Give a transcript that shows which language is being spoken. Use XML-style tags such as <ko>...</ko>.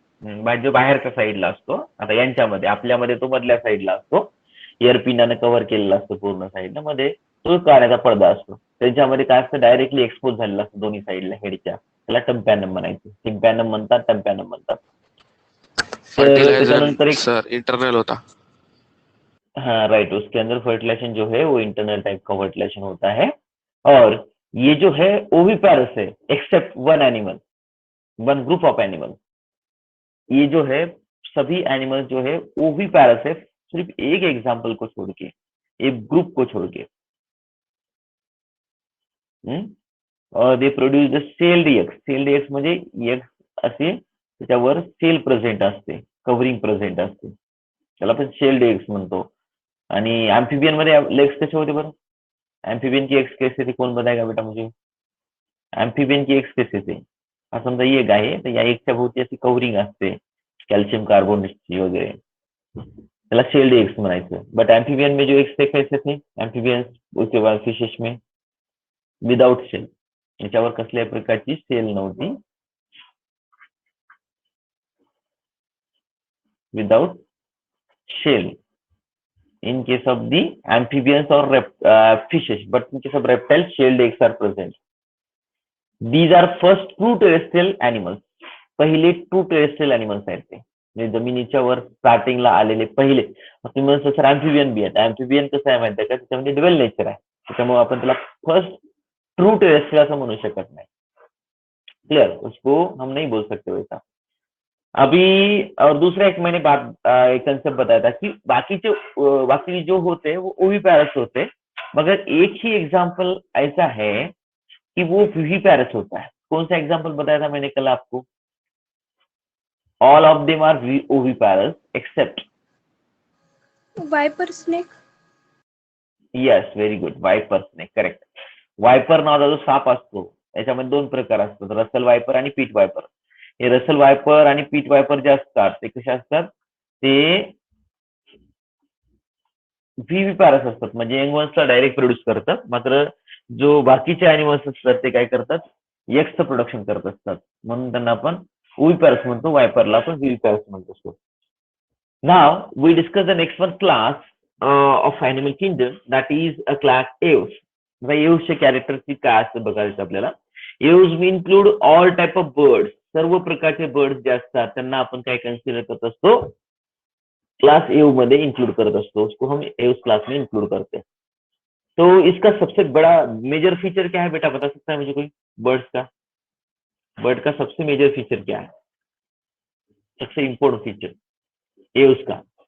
<mr>जो बाहेरच्या साईडला असतो, आता यांच्यामध्ये आपल्यामध्ये तो मधल्या साईडला असतो, एअरपिनाने कव्हर केलेला असतो पूर्ण साईडला, मध्ये तो काळ्याचा पडदा असतो. त्यांच्यामध्ये काय असतं, डायरेक्टली एक्सपोज झालेला असतो दोन्ही साईडला हेडच्या, त्याला टम्पॅनम म्हणायचं. टिम्पॅनम म्हणतात, टम्पॅनम म्हणतात. तर त्याच्यानंतर एक सर इंटरनल होता.</mr> <hi>हाँ राइट, उसके अंदर फर्टिलाइजेशन जो है वो इंटरनल टाइप का फर्टिलाइजेशन होता है। और ये जो है ओविपैरस है, except one animal, one group of animal. ये जो है सभी एनिमल जो है ओविपैरस है, सिर्फ एक एग्जाम्पल को छोड़ के, एक ग्रुप को छोड़ के।</hi> <en>और they produce the shelled eggs.</en> <mr>Sailed eggs म्हणजे एग्स असे त्याच्यावर सेल प्रेझेंट असते, कव्हरिंग प्रेझेंट असते, त्याला आपण शेल्ड एग्स म्हणतो. आणि एम्फिबियन मध्ये लेग्स कसे होते बरं?</mr> <hi>एम्फिबियन की एग्स कैसे थे, कोण बताएगा बेटा मुझे? एम्फिबियन की एग्स कैसे थे?</hi> <mr>हा समजा एग आहे, तर या एगच्या भोवती अशी कव्हरिंग असते कॅल्शियम कार्बोनेटची वगैरे, त्याला शेल्ड एग्स म्हणायचं.</mr> <hi>बट एम्फिबियन में जो एग्स थे कैसे थे? एम्फिबियन उसके बाद फिशेस में विदाउट शेल,</hi> <mr>याच्यावर कसल्याही प्रकारची सेल नव्हती, without shell.</mr> <en>In case of the amphibians or fishes, but in case of reptiles, shelled eggs are present. These are first true terrestrial animals.</en> <mr>पहिले ट्रू टेरेस्ट्रियल एनिमल्स आहेत ते, म्हणजे जमिनीच्या वर स्टार्टिंगला आलेले पहिले. तुम्ही म्हणता सर एम्फिबियन बी आहेत. एम्फिबियन कसं आहे माहिती आहे का, त्याच्यामध्ये ड्युअल नेचर आहे, त्याच्यामुळे आपण त्याला फर्स्ट ट्रू टेरेस्ट्रियल असं म्हणू शकत नाही.</mr> <hi>क्लियर, उसको हम नहीं बोल सकते वैसा. अभी और दूसरा एक मैंने बात एक कंसेप्ट बताया था कि बाकी जो होते हैं वो ओविपैरस होते हैं, मगर एक ही एग्जांपल ऐसा है कि वो विविपैरस होता है. कौन सा एग्जांपल बताया था मैंने कल आपको?</hi> <en>All of them are oviparous except viper snake. Yes, very good, viper snake, correct.</en> <mr>Viper नावाचा जो साप असतो याच्यामध्ये दोन प्रकार असतात, रसल वायपर आणि पीट वायपर. हे रसल वायपर आणि पीट वायपर जे असतात ते कसे असतात, ते विविपॅरस असतात, म्हणजे यंगवन्सला डायरेक्ट प्रोड्यूस करतात. मात्र जो बाकीचे अॅनिमल्स असतात ते काय करतात, एक्सचं प्रोडक्शन करत असतात, म्हणून त्यांना आपण ओविपॅरस म्हणतो, वायपरला आपण विविपॅरस म्हणत असतो.</mr> <en>Now we discuss the next one class of animal kingdom, that is a class aves.</en> <mr>एव्सचे कॅरेक्टरची काय असतं बघायचं आपल्याला.</mr> <en>aves we include all type of birds,</en> <mr>सर्व प्रकारचे बर्ड्स जे असतात त्यांना आपण काय कन्सिडर करत असतो, क्लास एव मध्ये इंक्लूड करत असतो,</mr> <hi>उसको हम एव्स क्लास में इंक्लूड करते हैं. तो इसका सबसे बड़ा मेजर फीचर क्या है बेटा, बता सकता है मुझे कोई? बर्ड का सबसे मेजर फीचर क्या है, सबसे इम्पोर्टेंट फीचर एव्स का?</hi>